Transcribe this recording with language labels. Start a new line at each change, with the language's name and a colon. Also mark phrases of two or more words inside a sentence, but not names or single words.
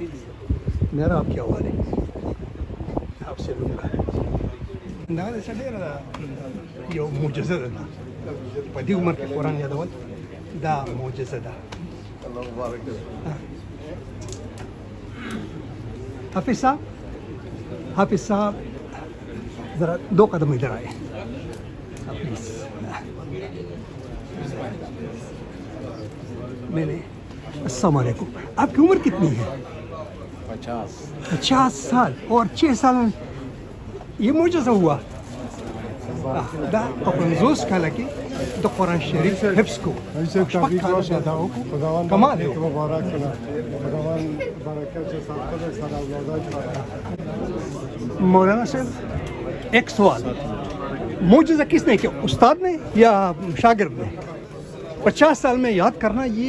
Urdu: میرا آپ کے حوالے آپ سے لوں گا.
Pashto: دا څه ډېره یو معجزه ده په دې عمر کې قرآن یادول دا معجزه ده. الله مبارک.
Urdu: حافظ صاحب ذرا 2 قدم ادھر آئے پلیز. میں نے السلام علیکم. آپ کی عمر کتنی ہے؟ 50 سال اور 6 سال میں یہ معجزہ ہوا.
Pashto: دا په 50 کاله کې د قرآن شریف حفظ کو شپږ کاله اداو کو کمال ہے.
Urdu: مولانا صاحب ایک سوال, معجزہ کس نے کیا, استاد نے یا شاگرد نے؟ 50 سال میں یاد کرنا یہ